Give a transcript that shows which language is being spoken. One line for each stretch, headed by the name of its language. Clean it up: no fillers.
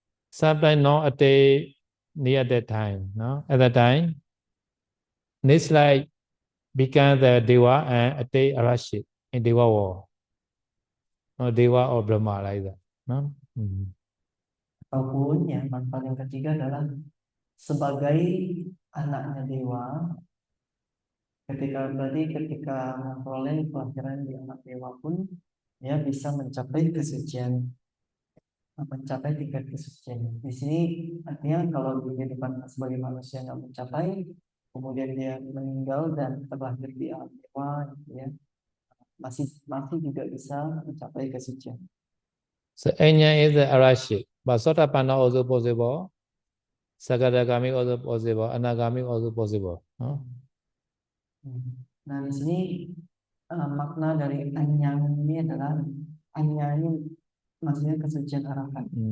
English: Sometimes not attain near that time. No? At that time, next life become the Deva and attain arahant in Deva world. No, Deva or Brahma like that. No?
Indonesian: Ataupun yang manfaat yang ketiga adalah sebagai anaknya dewa, ketika memperoleh pelajaran di anak dewa pun dia bisa mencapai kesucian, mencapai tingkat kesucian. Di sini artinya kalau di kehidupan sebagai manusia nggak mencapai, kemudian dia meninggal dan terlahir di alam dewa, gitu ya, masih juga bisa mencapai kesucian.
English: So Enya is the arahant. But Sotapanna also possible. Sakadagami also possible. Anagami also possible. No?
Indonesian: Nah, di sini makna dari anyang ini adalah anyang ini maksudnya kesucian arahat.